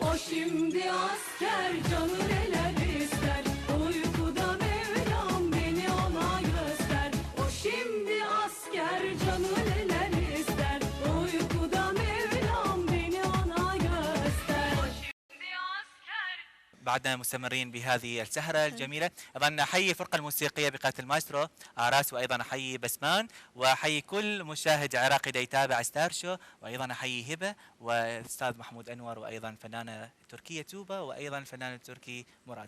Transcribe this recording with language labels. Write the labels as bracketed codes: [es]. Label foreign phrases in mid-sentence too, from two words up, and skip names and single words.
[tr] şimdi asker canı neler ister. Uykuda Mevlam beni ona göster. O şimdi asker canı neler ister. Uykuda Mevlam beni ona göster. O şimdi asker. [ar] بعدنا مستمرين بهذه السهرة الجميلة. أيضا أحيي الفرقة الموسيقية بقيادة المايسترو آراس، وأيضا أحيي بسمان، وأحيي كل مشاهد عراقي دا يتابع ستار شو، وأيضا أحيي هبة والأستاذ محمود أنور، وأيضا الفنانة التركية توبا، وأيضا الفنان التركي مراد.